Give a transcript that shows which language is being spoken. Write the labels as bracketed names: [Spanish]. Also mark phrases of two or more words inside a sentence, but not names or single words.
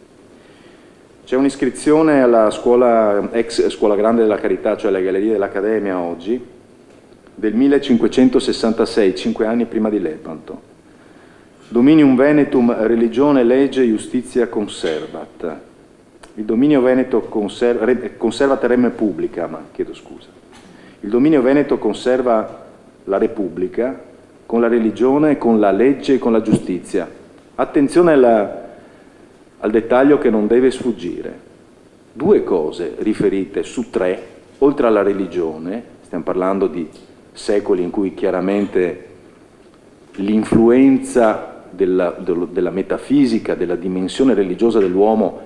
[Italian] C'è un'iscrizione alla scuola, ex Scuola Grande della Carità, cioè alle Gallerie dell'Accademia oggi, del 1566, 5 anni prima di Lepanto. [Latin] Dominium Venetum religione, legge, justizia conservat. [Italian] Il dominio veneto [Latin] conservat rem publica, [Italian] ma chiedo scusa. Il dominio veneto conserva la Repubblica con la religione, con la legge e con la giustizia. Attenzione al dettaglio che non deve sfuggire. 2 cose riferite su 3, oltre alla religione, stiamo parlando di secoli in cui chiaramente l'influenza della metafisica, della dimensione religiosa dell'uomo